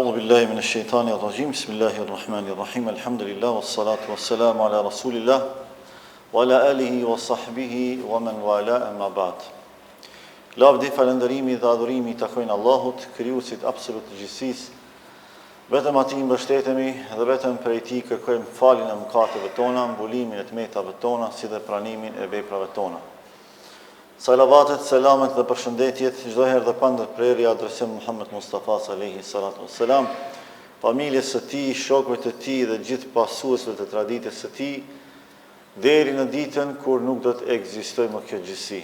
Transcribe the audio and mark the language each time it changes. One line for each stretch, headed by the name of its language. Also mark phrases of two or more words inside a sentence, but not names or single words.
Arabic: بالله من الشيطان الرجيم. بسم الله الرحمن الرحيم. الحمد لله والصلاة والسلام على رسول الله وعلى آله وصحبه ومن والاه، أما بعد.
Albanian: Lavdi, falënderimi dhe adhurimi takojnë Allahut, krijuesit absolut të gjithësisë. Vetëm atij mbështetemi dhe vetëm prej tij kërkojmë faljen e mëkateve tona, mbulimin e tmetave tona, si dhe pranimin e veprave tona. Salavatet, selamet dhe përshëndetjet çdo herë dhe pa ndërprerje adresim Muhammed Mustafa
Arabic: عليه الصلاة والسلام,
Albanian: familjes së tij, shokëve të tij dhe gjithë pasuesve të traditës së tij, deri në ditën kur nuk do të ekzistojë më kjo gjësi.